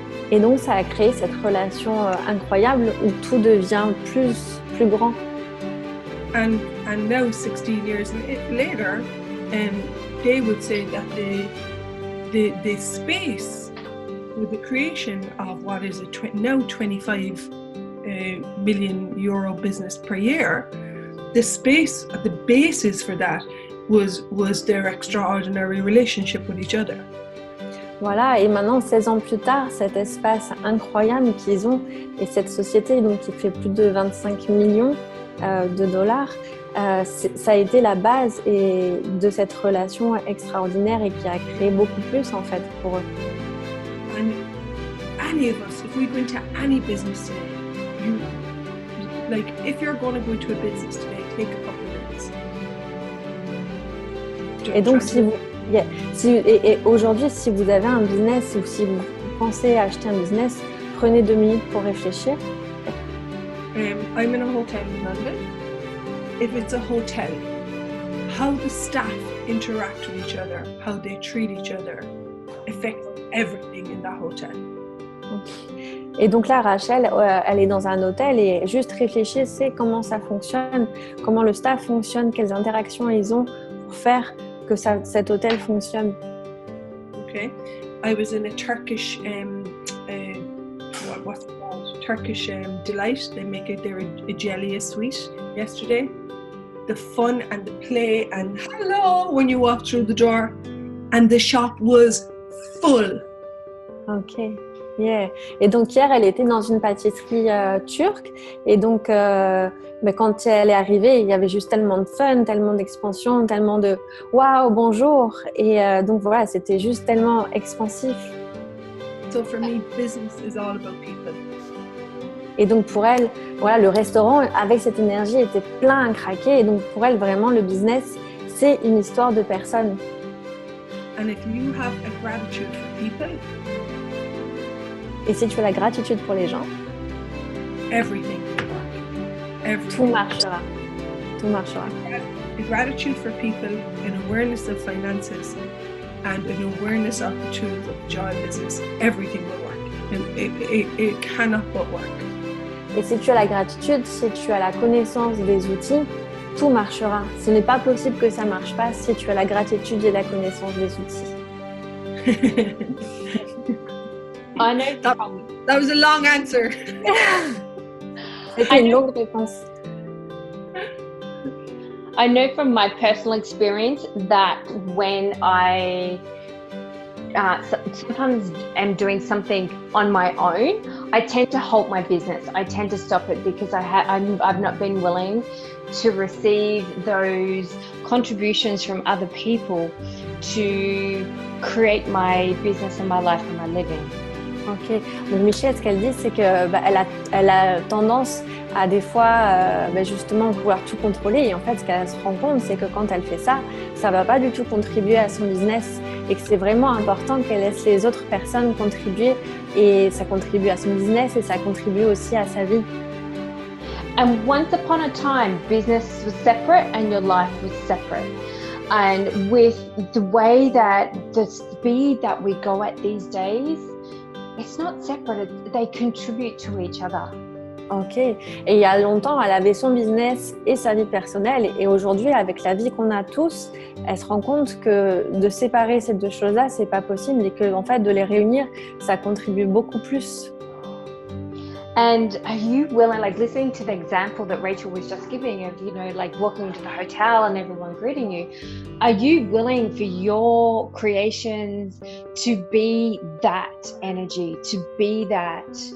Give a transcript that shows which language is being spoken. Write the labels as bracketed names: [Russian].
[French] Et donc ça a créé cette relation incroyable où tout devient plus grand. [English] And now 16 years later, they would say that the space with the creation of what is now 25 million euro business per year, the basis for that was their extraordinary relationship with each other. [French] Voilà, et maintenant 16 ans plus tard, cet espace incroyable qu'ils ont et cette société donc, qui fait plus de 25 millions de dollars, ça a été la base de cette relation extraordinaire et qui a créé beaucoup plus en fait pour eux. [English] And any of us, if we go into any business today, if you're going to go into a business today, take a couple of minutes. [French] Et donc et aujourd'hui, si vous avez un business ou si vous pensez acheter un business, prenez 2 minutes pour réfléchir. [English] I'm in a hotel in London. If it's a hotel, how the staff interact with each other, how they treat each other, affects everything in that hotel. [French] Et donc là, Rachel, elle est dans un hôtel et juste réfléchissez comment ça fonctionne, comment le staff fonctionne, quelles interactions ils ont pour faire que cet hôtel fonctionne. [English] Okay, I was in a Turkish what's it called? Turkish delight. They make it. They're a jelly sweet yesterday. The fun and the play and hello when you walk through the door, and the shop was full. Ok. Yeah. [French] Et donc hier, elle était dans une pâtisserie turque et donc quand elle est arrivée, il y avait juste tellement de fun, tellement d'expansion, tellement de waouh, bonjour et donc voilà, c'était juste tellement expansif. [English] So for me, business is all about people. [French] Et donc pour elle, voilà, le restaurant avec cette énergie était plein à craquer et donc pour elle vraiment le business c'est une histoire de personnes. [English] And if you have a gratitude for people, [French] et si tu as la gratitude pour les gens, [English] everything will work. Everything. [French] Tout marchera. Tout marchera. [English] A gratitude for people, an awareness of finances, and an awareness of the tools of the joy business, everything will work. And it cannot but work. [French] Et si tu as la gratitude, si tu as la connaissance des outils, tout marchera. Ce n'est pas possible que ça ne marche pas si tu as la gratitude et la connaissance des outils. [English] I know that was a long answer. [French] C'était une longue réponse. [English] I know from my personal experience that when I sometimes am doing something on my own, I tend to halt my business. I tend to stop it because I've not been willing to receive those contributions from other people to create my business and my life and my living. [French] Ok, donc Michelle, ce qu'elle dit, c'est que elle a tendance à des fois justement vouloir tout contrôler et en fait ce qu'elle se rend compte, c'est que quand elle fait ça, ça va pas du tout contribuer à son business et que c'est vraiment important qu'elle laisse les autres personnes contribuer et ça contribue à son business et ça contribue aussi à sa vie. [English] And once upon a time, business was separate and your life was separate. And with the way that the speed that we go at these days, it's not separate, they contribute to each other. [French] Ok, et il y a longtemps, elle avait son business et sa vie personnelle et aujourd'hui, avec la vie qu'on a tous, elle se rend compte que de séparer ces deux choses-là, c'est pas possible et que en fait, de les réunir, ça contribue beaucoup plus. [English] And are you willing, like listening to the example that Rachel was just giving of, like walking into the hotel and everyone greeting you, are you willing for your creations to be that energy, to be that